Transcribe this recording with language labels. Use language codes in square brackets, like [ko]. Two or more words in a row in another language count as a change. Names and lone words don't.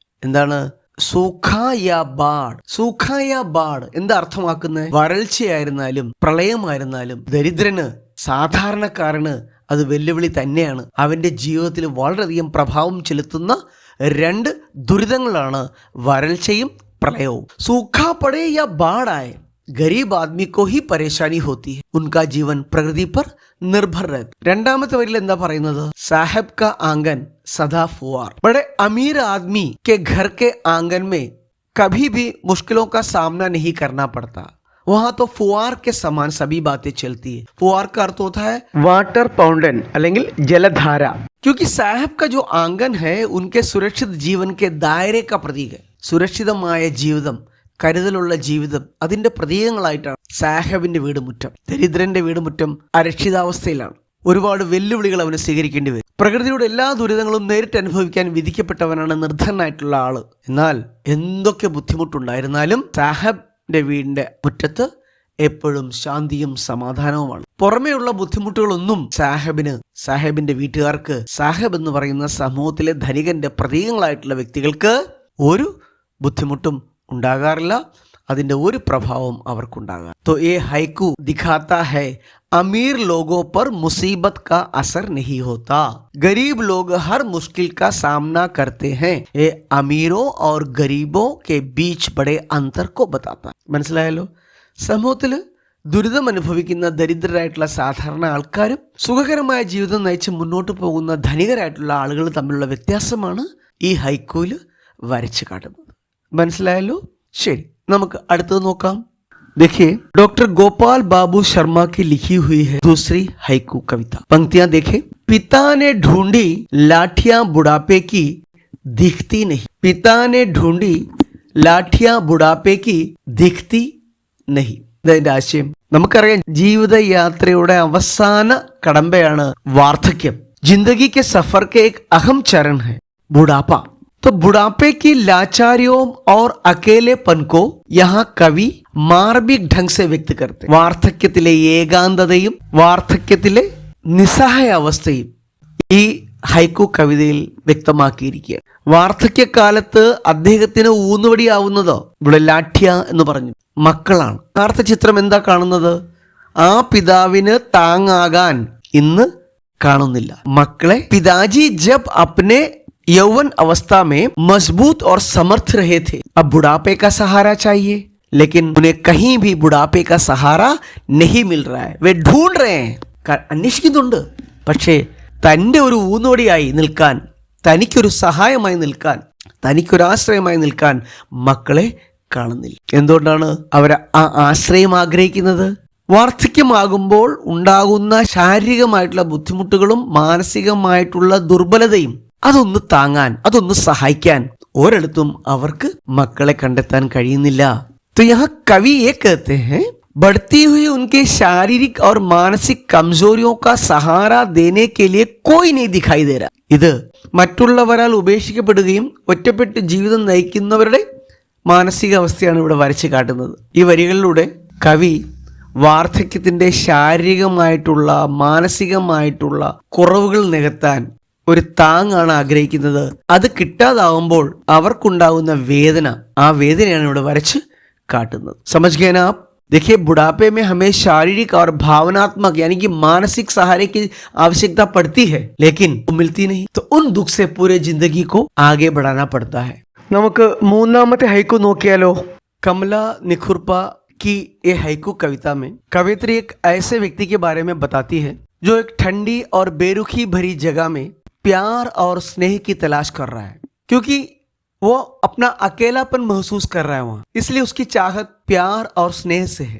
[ml] എന്താണ്? [hi] सूखा या बाढ़. सूखा या बाढ़ [ml] എന്താ അർത്ഥമാക്കുന്നത്? വരൾച്ചയായിരുന്നാലും പ്രളയമായിരുന്നാലും ദരിദ്രന്, സാധാരണക്കാരന് അത് വെല്ലുവിളി തന്നെയാണ്. അവന്റെ ജീവിതത്തിൽ വളരെയധികം പ്രഭാവം ചെലുത്തുന്ന 2 ദുരിതങ്ങളാണ് വരൾച്ചയും പ്രളയവും. [hi] सूखा पड़े या बाढ़ आए गरीब आदमी को ही परेशानी होती है, उनका जीवन प्रकृति पर निर्भर रहता. [ml] രണ്ടാമത്തെ വരിയിൽ എന്താ പറയുന്നത്? [hi] സാഹബ് का आंगन सदा फुआर. बड़े अमीर आदमी के घर के आंगन में कभी भी मुश्किलों का सामना नहीं करना पड़ता. वहां तो फुआर के समान सभी बातें चलती है. फुआर का अर्थ होता है [en] water fountain [hi] അല്ലെങ്കിൽ जलधारा. क्योंकि साहब का जो आंगन है उनके सुरक्षित जीवन के दायरे का प्रतीक है. [ml] സുരക്ഷിതമായ ജീവിതം, കരുതലുള്ള ജീവിതം, അതിന്റെ പ്രതീകങ്ങളായിട്ടാണ് സാഹബിന്റെ വീടുമുറ്റം. ദരിദ്രന്റെ വീടുമുറ്റം അരക്ഷിതാവസ്ഥയിലാണ്. ഒരുപാട് വെല്ലുവിളികൾ അവന് സ്വീകരിക്കേണ്ടി വരും. പ്രകൃതിയുടെ എല്ലാ ദുരിതങ്ങളും നേരിട്ട് അനുഭവിക്കാൻ വിധിക്കപ്പെട്ടവനാണ് നിർധനായിട്ടുള്ള ആള്. എന്നാൽ എന്തൊക്കെ ബുദ്ധിമുട്ടുണ്ടായിരുന്നാലും സാഹബിന്റെ വീടിന്റെ മുറ്റത്ത് എപ്പോഴും ശാന്തിയും സമാധാനവുമാണ്. പുറമേയുള്ള ബുദ്ധിമുട്ടുകളൊന്നും സാഹബിന്റെ വീട്ടുകാർക്ക്, സാഹബ് എന്ന് പറയുന്ന സമൂഹത്തിലെ ധനികന്റെ പ്രതീകങ്ങളായിട്ടുള്ള വ്യക്തികൾക്ക് ഒരു ബുദ്ധിമുട്ടും ഉണ്ടാകാറില്ല. അതിന്റെ ഒരു പ്രഭാവം അവർക്കുണ്ടാകാം. [hi] तो ये हाइकू दिखाता है अमीर लोगों पर मुसीबत का असर नहीं होता. गरीब लोग हर मुश्किल का सामना करते हैं. ये अमीरों और गरीबों के बीच बड़े अंतर को बताता. [ml] മനസ്സിലായല്ലോ? സമൂഹത്തിൽ ദുരിതം അനുഭവിക്കുന്ന ദരിദ്രരായിട്ടുള്ള സാധാരണ ആൾക്കാരും സുഖകരമായ ജീവിതം നയിച്ച് മുന്നോട്ട് പോകുന്ന ധനികരായിട്ടുള്ള ആളുകൾ തമ്മിലുള്ള വ്യത്യാസമാണ് ഈ ഹൈക്കൂയിൽ വരച്ചു കാട്ടുന്നത്. മനസ്സിലായല്ലോ? ശരി, നമുക്ക് അടുത്തത് നോക്കാം. [hi] देखिए, डॉक्टर गोपाल बाबू शर्मा की लिखी हुई है दूसरी हाइकू कविता. पंक्तियां देखें. पिता ने ढूंढी लाठियां बुढ़ापे की दिखती नहीं. पिता ने ढूंढी लाठियां बुढ़ापे की दिखती नहीं. [ml] ഇതിന്റെ ആശയം നമുക്കറിയാം. ജീവിതയാത്രയുടെ അവസാന കടമ്പയാണ് വാർദ്ധക്യം. [hi] जिंदगी के सफर के एक अहम चरण है बुढ़ापा. तो बुढ़ापे की लाचारियों और अकेलेपन को यहाँ कवि मार्मिक ढंग से व्यक्त करते. [ml] വാർദ്ധക്യത്തിലെ ഏകാന്തതയും വാർദ്ധക്യത്തിലെ നിസ്സഹായ അവസ്ഥയും ഈ ഹൈക്കു കവിതയിൽ വ്യക്തമാക്കിയിരിക്കുകയാണ്. വാർദ്ധക്യകാലത്ത് അദ്ദേഹത്തിന് ഊന്നുവടിയാവുന്നത് ഇവിടെ ലാഠ്യ എന്ന് പറഞ്ഞു മക്കളാണ്. യഥാർത്ഥ ചിത്രം എന്താ കാണുന്നത്? ആ പിതാവിന് താങ്ങാകാൻ ഇന്ന് കാണുന്നില്ല മക്കളെ. [hi] पिताजी जब अपने यौवन अवस्था में मजबूत और समर्थ रहे थे, अब बुढ़ापे का सहारा चाहिए. लेकिन उन्हें कहीं भी बुढ़ापे का सहारा नहीं मिल रहा है. वे ढूंढ रहे हैं, [ml] അന്വേഷിക്കുന്നുണ്ട്. പക്ഷേ തൻ്റെ ഒരു ഊന്നോടിയായി നിൽക്കാൻ, തനിക്കൊരു സഹായമായി നിൽക്കാൻ, തനിക്കൊരാശ്രയമായി നിൽക്കാൻ മക്കളെ കാണുന്നില്ല. എന്തുകൊണ്ടാണ് അവർ ആ ആശ്രയം ആഗ്രഹിക്കുന്നത്? വാർദ്ധക്യമാകുമ്പോൾ ഉണ്ടാകുന്ന ശാരീരികമായിട്ടുള്ള ബുദ്ധിമുട്ടുകളും മാനസികമായിട്ടുള്ള ദുർബലതയും അതൊന്ന് താങ്ങാൻ, അതൊന്ന് സഹായിക്കാൻ ഒരിടത്തും അവർക്ക് മക്കളെ കണ്ടെത്താൻ കഴിയുന്നില്ല. तो यहाँ कवि ये कहते हैं बढ़ती हुई उनके शारीरिक और मानसिक कमजोरियों का सहारा देने के लिए कोई नहीं दिखाई दे रहा. ഇത് മറ്റുള്ളവരാൽ ഉപേക്ഷിക്കപ്പെടുകയും ഒറ്റപ്പെട്ട് ജീവിതം നയിക്കുന്നവരുടെ മാനസികാവസ്ഥയാണ് ഇവിടെ വരച്ചു കാട്ടുന്നത്. ഈ വരികളിലൂടെ കവി വാർദ്ധക്യത്തിൻ്റെ ശാരീരികമായിട്ടുള്ള മാനസികമായിട്ടുള്ള കുറവുകൾ നികത്താൻ ഒരു താങ്ങാണ് ആഗ്രഹിക്കുന്നത്. അത് കിട്ടാതാവുമ്പോൾ അവർക്കുണ്ടാകുന്ന വേദന, ആ വേദനയാണ് ഇവിടെ വരച്ച് കാട്ടുന്നത്. [hi] समझ गए ना आप? देखिए, बुढ़ापे में हमें शारीरिक और भावनात्मक यानी कि मानसिक सहारे की आवश्यकता पड़ती है, लेकिन वो मिलती नहीं. तो उन दुख से पूरे जिंदगी को आगे बढ़ाना पड़ता है. [ml] നമുക്ക് മൂന്നാമത്തെ ഹൈക്കു നോക്കിയാലോ? [hi] कमला निखुरपा की ये हaiku कविता में कवित्री एक ऐसे व्यक्ति के बारे में बताती है जो एक ठंडी और बेरुखी भरी जगह में प्यार और स्नेह की तलाश कर रहा है, क्योंकि वो अपना अकेलापन महसूस कर रहा है वहाँ, इसलिए उसकी चाहत प्यार और स्नेह से है.